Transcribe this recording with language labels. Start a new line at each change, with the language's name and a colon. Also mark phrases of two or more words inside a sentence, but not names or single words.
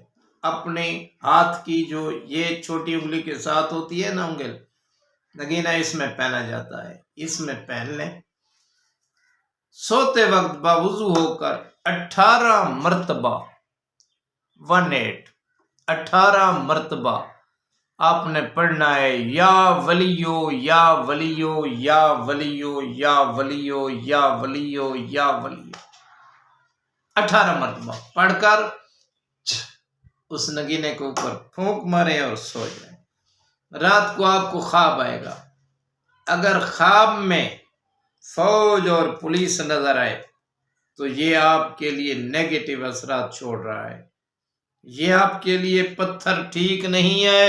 Urdu: اپنے ہاتھ کی جو یہ چھوٹی انگلی کے ساتھ ہوتی ہے نا انگل، نگینہ اس میں پہنا جاتا ہے، اس میں پہن لیں۔ سوتے وقت باوضو ہو کر 18 مرتبہ 18 مرتبہ آپ نے پڑھنا ہے،
Arabic: یا ولیو یا ولیو یا ولیو یا ولیو یا ولیو یا ولیو،
Urdu: 18 مرتبہ پڑھ کر اس نگینے کے اوپر پھونک مارے اور سو جائیں۔ رات کو آپ کو خواب آئے گا۔ اگر خواب میں فوج اور پولیس نظر آئے تو یہ آپ کے لیے نیگیٹو اثرات چھوڑ رہا ہے، یہ آپ کے لیے پتھر ٹھیک نہیں ہے۔